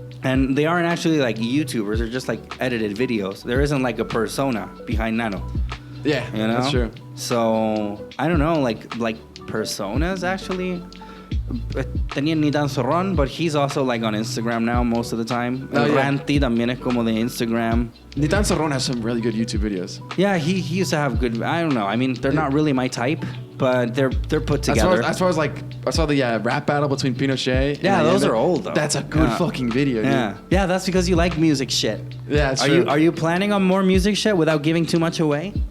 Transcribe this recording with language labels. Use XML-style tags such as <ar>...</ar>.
<en>And they aren't actually like YouTubers, they're just like edited videos. There isn't like a persona behind Nano. Yeah, that's true. So I don't know, like personas actually.</en> <es>tenía</es> <en>Ni Tan Zorrón, but he's also like on Instagram now most of the time. Oh, yeah.</en> <es>Ranty también es como de Instagram.</es> <en>Ni Tan Zorrón has some really good YouTube videos. Yeah, he used to have good. I don't know. I mean, they're not really my type, but they're put together. As far as like, I saw the rap battle between Pinochet. Yeah, and those are old though. That's a good fucking video, dude. Yeah, that's because you like music shit. Yeah, it's true. Are you planning on more music shit without giving too much away?</en>